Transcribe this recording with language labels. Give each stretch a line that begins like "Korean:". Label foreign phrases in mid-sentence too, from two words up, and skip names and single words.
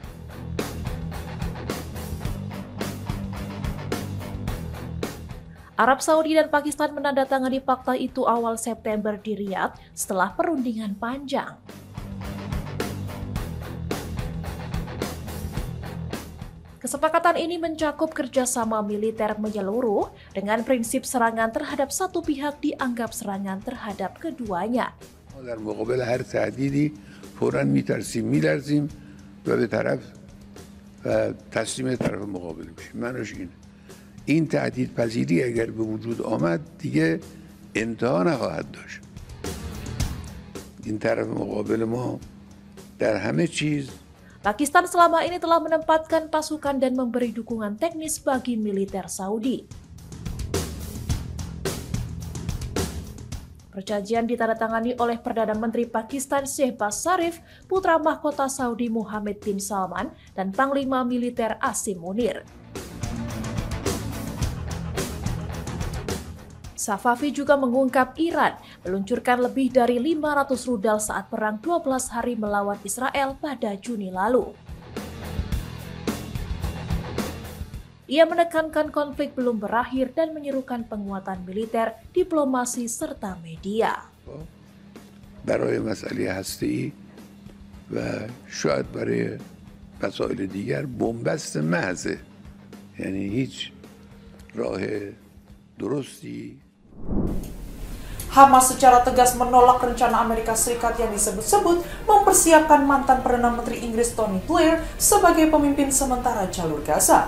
Indonesian: Arab Saudi dan Pakistan menandatangani fakta itu awal September di Riyadh setelah perundingan panjang. Kesepakatan ini mencakup kerjasama militer menyeluruh dengan prinsip serangan terhadap satu pihak dianggap serangan terhadap keduanya.
Persian: در مقابل هر تهدیدی فوراً میترسیم میلرزیم و به طرف تسلیم طرف مقابل میشیم. معنیش اینه. این تهدید پذیری اگر به وجود آمد دیگه انتها نخواهد داشت. این طرف مقابل ما در همه چیز
Indonesian: Pakistan selama ini telah menempatkan pasukan dan memberi dukungan teknis bagi militer Saudi. Perjanjian ditandatangani oleh Perdana Menteri Pakistan Shehbaz Sharif, putra mahkota Saudi Mohammed bin Salman, dan Panglima Militer Asim Munir. Safavi juga mengungkap Iran meluncurkan lebih dari 500 rudal saat perang 12 hari melawan Israel pada Juni lalu. Ia menekankan konflik belum berakhir dan menyerukan penguatan militer, diplomasi, serta media.
Persian: برای مسئله هسته‌ای و شاید برای مسائل دیگر بنبست محضه. یعنی هیچ راه درستی.
Indonesian: Hamas secara tegas menolak rencana Amerika Serikat yang disebut-sebut mempersiapkan mantan Perdana Menteri Inggris Tony Blair sebagai pemimpin sementara jalur Gaza.